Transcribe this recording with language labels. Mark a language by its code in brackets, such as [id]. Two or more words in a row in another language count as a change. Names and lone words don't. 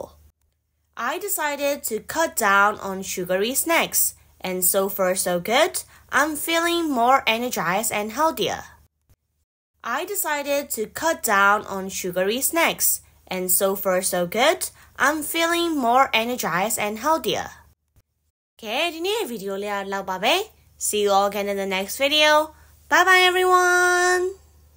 [en] I decided to cut down on sugary snacks, and so far so good, I'm feeling more energized and healthier. I decided to cut down on sugary snacks, and so far so good, I'm feeling more energized and healthier.Okay, [my] ဒီနေ့ဗီဒီယိုလေးလောက်ပါပဲ [en] See you all again in the next video. Bye bye everyone.